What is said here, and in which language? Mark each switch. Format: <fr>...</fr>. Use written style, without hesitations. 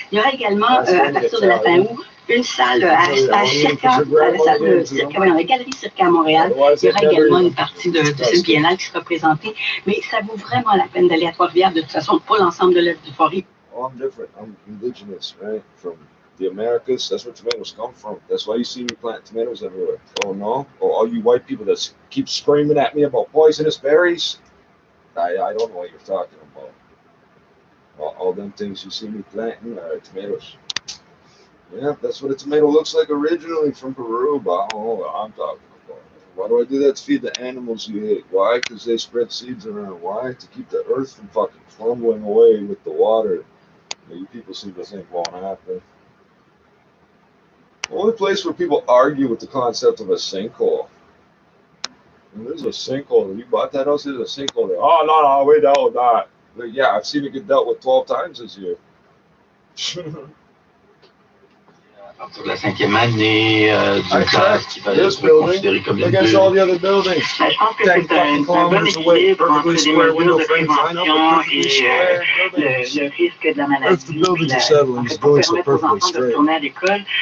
<fr>Il y aura également, à partir de la fin août, une salle à Circa, à la salle de Circa, la galerie Circa à Montréal. Il y aura également une partie de cette biennale qui sera présentée. Mais ça vaut vraiment la peine d'aller à Trois-Rivières, de toute façon, pour l'ensemble de l'œuvre du Forêt.</fr> <en>Oh, I'm different. I'm indigenous, right? From the Americas. That's where tomatoes come from. That's why you see me plant tomatoes everywhere. Oh, no? Oh, all you white people that keep screaming at me about poisonous berries, I don't know what you're talking about. All them things you see me planting are tomatoes. Yeah, that's what a tomato looks like originally from Peru, but I don't know what I'm talking about. Why do I do that? To feed the animals you hate. Why? Because they spread seeds around. Why? To keep the earth from fucking crumbling away with the water. You people seem to think won't happen. The only place where people argue with the concept of a sinkhole. And there's a sinkhole. You bought that house, there's a sinkhole there. Oh, no, we dealt with that. But yeah, I've seen it get dealt with 12 times this year.</en> <fr>À partir de la 5e année d'une classe qui va être considérée comme une bulle. Je pense que c'est un bon équilibre entre les mesures de prévention et le risque de la maladie, pour permettre aux enfants de retourner à l'école.</fr>